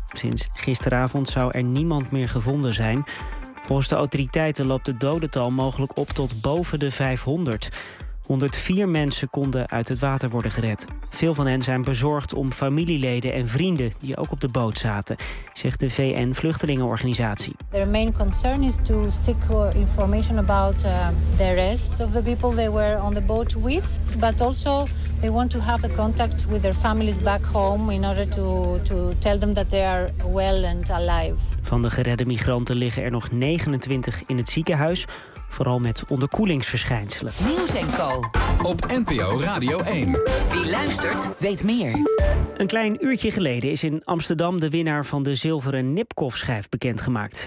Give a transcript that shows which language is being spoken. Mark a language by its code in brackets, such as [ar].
[nl] Sinds gisteravond zou er niemand meer gevonden zijn. Volgens de autoriteiten loopt het dodental mogelijk op tot boven de 500. 104 mensen konden uit het water worden gered. Veel van hen zijn bezorgd om familieleden en vrienden die ook op de boot zaten, zegt de VN vluchtelingenorganisatie. [en] Their main concern is to seek information about the rest of the people they were on the boat with, but also they want to have the contact with their families back home in order to tell them that they are well and alive. [nl] Van de geredde migranten liggen er nog 29 in het ziekenhuis. Vooral met onderkoelingsverschijnselen. Nieuws en Co. Op NPO Radio 1. Wie luistert, weet meer. Een klein uurtje geleden is in Amsterdam de winnaar van de zilveren Nipkoff-schijf bekendgemaakt.